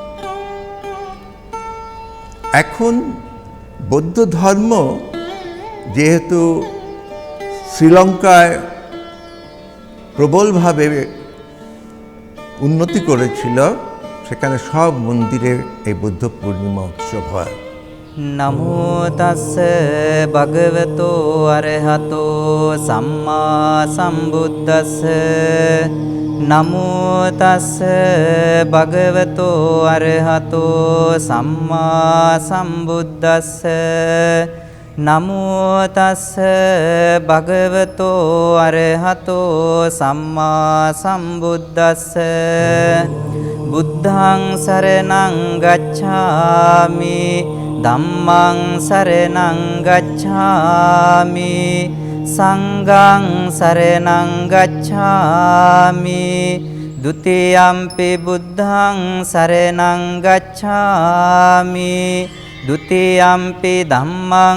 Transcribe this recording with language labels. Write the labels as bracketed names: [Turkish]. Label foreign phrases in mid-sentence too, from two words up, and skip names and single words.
[Bangla] এখন বৌদ্ধ ধর্ম যেহেতু শ্রীলঙ্কায় প্রবলভাবে উন্নতি করেছিল, সেখানে সব মন্দিরে এই বুদ্ধ পূর্ণিমা উৎসব হয়। [Pali] নমো তাস্সে ভগবতো অরহতো সাম্মা সম্বুদ্ধাস্সে। নমো তাস্সে ভগবতো অরহতো সাম্মা সম্বুদ্ধাস্সে। নমো তাস্সে ভগবতো অরহতো সাম্মা সম্বুদ্ধাস্সে। বুদ্ধং শরণং গচ্ছামি, ধম্মং শরণং গচ্ছামি, সংঘং শরণং গচ্ছামি। দ্বিতীয়ম্পি বুদ্ধং শরণং গচ্ছামি, দ্বিতীয়ম্পি ধম্মং